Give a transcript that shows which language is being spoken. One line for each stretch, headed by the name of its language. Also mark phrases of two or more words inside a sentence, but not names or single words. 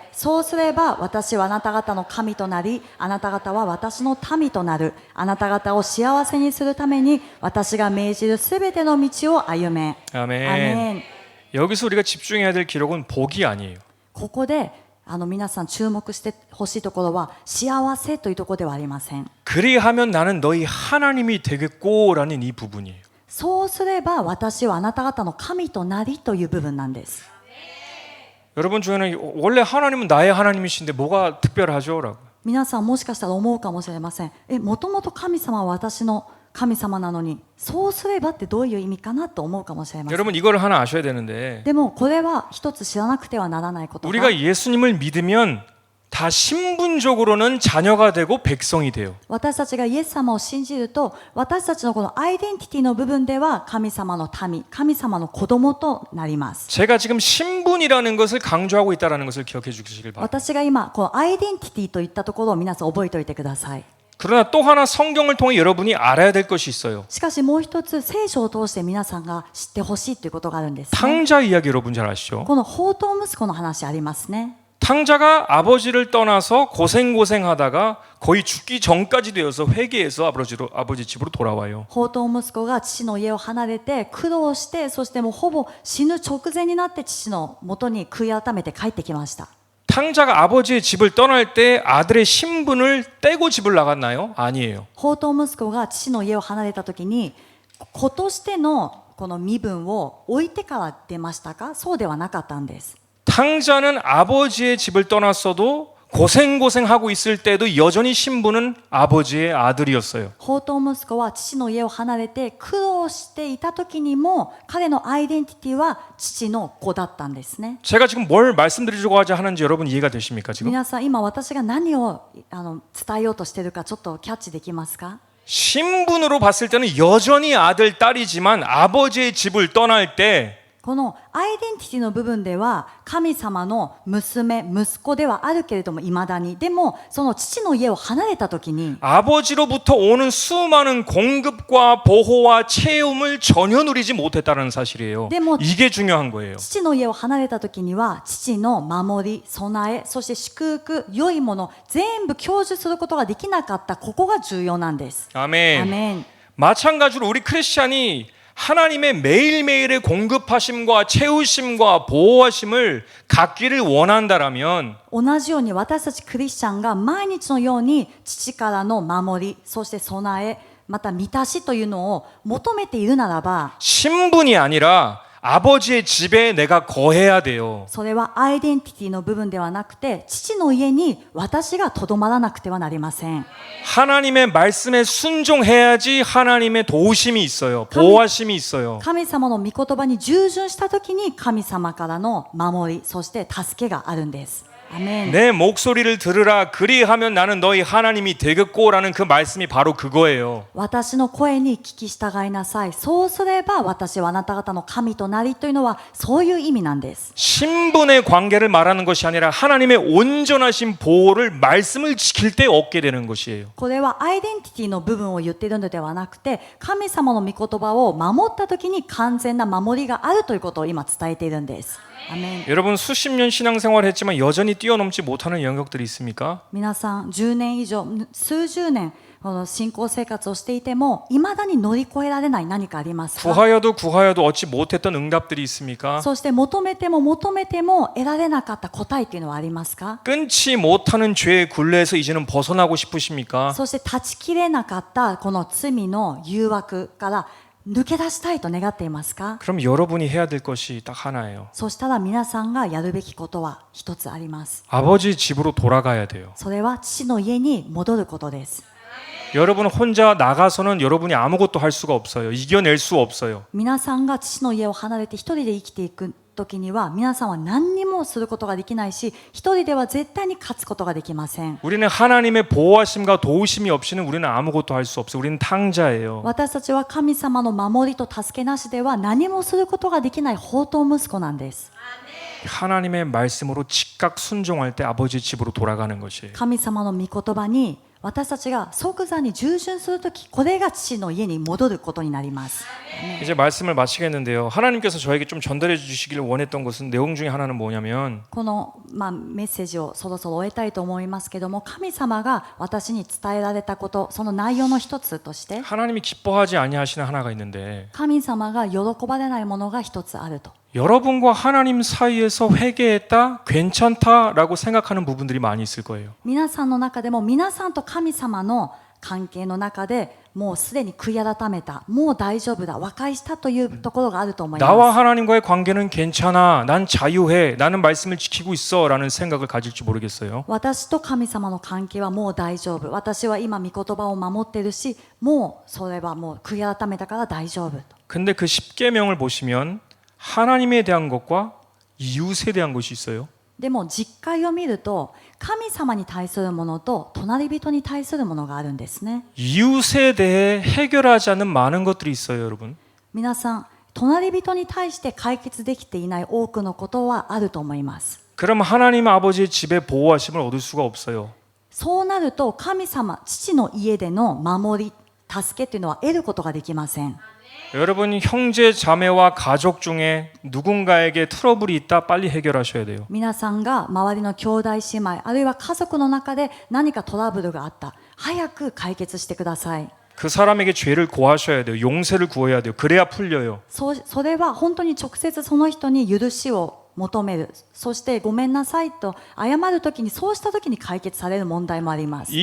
Japanese: そうすれば私はあなた方の神となり、あなた方は私の民となる。あなた方を幸せにするために私が命じるすべての道を歩め。
Korean: 아멘.
Japanese: アメン。
Korean: 여기서 우리가 집중해야 될 기록은 복이 아니에요.
Japanese: ここで皆さん注目してほしいところは幸せというところではありません。
Korean: 그리하면 나는 너희 하나님이 되겠고라는 이 부분이에요.
Japanese: そうすれば私はあなた方の神となりという部分なんです。
Korean: 여러분 중에는 원래 하나님은 나의 하나님이신데 뭐가 특별하죠?라고.
Japanese: 皆さんもしかしたら思うかもしれません。もともと神様は私の神様なのに、そうすればってどういう意味かなと思うかもしれません。
Korean: 여러분 이걸 하나 아셔야 되는데
Japanese: でもこれは一つ知らなくてはならないことが、
Korean: 우리가 예수님을 믿으면 다 신분적으로는 자녀가 되고 백성이 돼요.
Japanese: 私たちがイエス様を信じると、私たちのこのアイデンティティの部分では神様の民、神様の子供となります。
Korean: 제가 지금 신분이라는 것을 강조하고 있다는 것을 기억해 주시길 바랍니다.
Japanese: 私が今このアイデンティティといったところを皆さん覚えておいてください。
Korean: 그러나 또 하나 성경을 통해 여러분이 알아야 될 것이 있어요.
Japanese: しかしもう一つ聖書を通して皆さんが知ってほしいということがあるんですね。
Korean: 탕자 이야기 여러분 잘 아시죠?
Japanese: この放蕩息子の話ありますね。
Korean: 탕자가 아버지를 떠나서 고생하다가 거의 죽기 전까지 되어서 회개해서 아버지 집으로 돌아와요.
Japanese: 放蕩息子が父の家を離れて苦労して、そしてもうほぼ死ぬ直前になって父の元に悔い改めて帰ってきました。
Korean: 탕자가 아버지의 집을 떠날 때 아들의 신분을 떼고 집을 나갔나요? 아니에요.
Japanese: 放蕩息子が父の家を離れた時に子としてのこの身分を置いてから出ましたか？そうではなかったんです。
Korean: 탕자는 아버지의 집을 떠났어도 고생하고 있을 때도 여전히 신분은 아버지의 아들이었어요.
Japanese: 放蕩息子は父の家を離れて苦労していた時にも彼のアイデンティティは父の子だったんですね。
Korean: 제가 지금 뭘 말씀드리려고 하는지 여러분 이해가 되십니까 지금?
Japanese: 皆さん今私が何を伝えようとしているかちょっとキャッチできますか？
Korean: 신분으로 봤을 때는 여전히 아들 딸이지만 아버지의 집을 떠날 때
Japanese: このアイデンティティの部分では神様の娘、息子ではあるけれどもいまだに、でもその父の家を離れた時に
Korean: 아버지로부터 오는 수많은 공급과 보호와 채움을 전혀 누리지 못했다는 사실이에요. 이게 중요한 거예요.
Japanese: 父の家を離れた時には父の守り、備え、そして祝福、良いもの全部享受することができなかった。ここが重要なんです。
Korean: 아멘.
Japanese: アメン。
Korean: 마찬가지로 우리 크리스찬이 하나님의 매일매일의 공급하심과 채우심과 보호하심을 갖기를 원한다라면
Japanese: 同じように私たちクリスチャンが毎日のように父からの守り、そして備え、また満たしというのを求めているならば、
Korean: 신분이 아니라 아버지의 집에 내가 거해야 돼요.
Japanese: それはアイデンティティの部分ではなくて、父の家に私がとどまらなくてはなりません。
Korean: 하나님의 말씀에 순종해야지 하나님의 도우심이 있어요. 보호하심이 있어요.
Japanese: 神様の御言葉に従順したときに神様からの守り、そして助けがあるんです。アメン。
Korean: 내 목소리를 들으라 그리하면 나는 너희 하나님이 되겠고라는 그 말씀이 바로 그거예요.
Japanese: 私の声に聞き従いなさい。そうすれば私はあなた方の神となりというのはそういう意味なんです。
Korean: 신분의 관계를 말하는 것이 아니라 하나님의 온전하신 보호를 말씀을 지킬 때 얻게 되는 것이에요.
Japanese: これはアイデンティティの部分を言っているのではなくて、神様の御言葉を守ったときに完全な守りがあるということを今伝えているんです。アメン。
Korean: 여러분 수십 년 신앙생활 했지만 여전히 뛰어넘지 못하는 영역들이 있습니까?
Japanese: 皆さん10年以上数十年この信仰生活をしていてもいまだに乗り越えられない何かありますか？
Korean: 구하여도 얻지 못했던 응답들이 있습니까?
Japanese: そして求めても求めても得られなかった答えっていうのはありますか？
Korean: 끊지 못하는 죄의 굴레에서 이제는 벗어나고 싶으십니까?
Japanese: そして断ち切れなかったこの罪の誘惑から抜け出したいと願っていますか？
Korean: 그럼 여러분이 해야 될 것이 딱 하나예요.
Japanese: そしたら皆さんがやるべきことは一つあります。
Korean: 아버지 집으로 돌아가야 돼요.
Japanese: それは父の家に戻ることです。
Korean: 여러분 혼자 나가서는 여러분이 아무것도 할 수가 없어요. 이겨낼 수 없어요.
Japanese: 皆さんが父の家を離れて一人で生きていく時には皆さんは何にもすることができないし一人では絶対に勝つことができません。
Korean: 우리는 하나님의 보호하심과 도우심이 없이는 우리는 아무것도 할 수 없어요. 우리는 탕자예요.
Japanese: 私たちは神様の守りと助けなしでは何もすることができない放蕩息子なんです。
Korean: 하나님의 말씀으로 즉각 순종할 때 아버지 집으로 돌아가는 것이에요.
Japanese: 神様の御言葉に私たちが即座に従順するときこれが父の家に戻ることになります。
Korean: 이제 말씀을 마치겠는데요. 하나님께서 저에게 좀 전달해 주시기를 원했던 것은 내용 중에 하나는 뭐냐면
Japanese: この、メッセージをそろそろ終えたいと思いますけども神様が私に伝えられたことその内容の一つとして
Korean: 하나님이 기뻐하지 아니하시는 하나가 있는데
Japanese: 神様が喜ばれないものが一つあると
Korean: 여러분과 하나님 사이에서 회개했다, 괜찮다라고 생각하는 부분들이 많이 있을 거예요.
Japanese: 皆さんの中でも皆さんと神様の関係の中でもうすでに悔い改めたもう大丈夫だ和解したというところがあると思います。
Korean: 나와 하나님과의 관계는 괜찮아, 난 자유해, 나는 말씀을 지키고 있어라는 생각을 가질지 모르겠어요.
Japanese: 私と神様の関係はもう大丈夫私は今御言葉を守っているしもうそれはもう悔い改めたから大丈夫と
Korean: 근데 그 십계명을 보시면 하나님에 대한 것과 이웃에 대한 것이 있어요.
Japanese: でも実会を見ると神様に対するものと隣人に対するものがあるんですね。
Korean: 이웃에 대해 해결하지 않는 많은 것들이 있어요, 여러분.
Japanese: 皆さん隣人に対して解決できていない多くのことはあると思います。
Korean: 그럼 하나님 아버지의 집에 보호하심을 얻을 수가 없어요.
Japanese: そうなると神様父の家での守り助けというのは得ることができません。
Korean: 여러분 형제 자매와 가족 중에 누군가에게 트러블이 있다 빨리 해결하셔야 돼요.
Japanese: 皆さんが周りの兄弟姉妹あるいは家族の中で何かトラブルがあった早く解決してください。
Korean: 그 사람에게 죄를 고하셔야 돼요. 용서를 구해야 돼요. 그래야 풀려요.
Japanese: それは本当に直接その人に許しを求めるそしてごめんなさいと謝るときにそうしたときに解決される問題もあります。